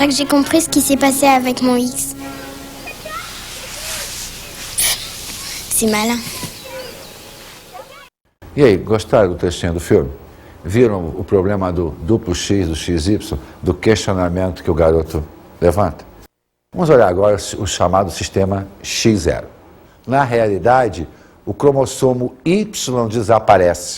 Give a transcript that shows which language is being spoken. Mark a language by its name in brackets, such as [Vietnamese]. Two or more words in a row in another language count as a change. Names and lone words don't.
[French] que j'ai compris ce qui s'est passé avec mon X. C'est malin. [Portuguese] E aí, gostaram do textinho do filme? Viram o problema do duplo X, do XY, do questionamento que o garoto levanta? Vamos olhar agora o chamado sistema X0. Na realidade, o cromossomo Y desaparece.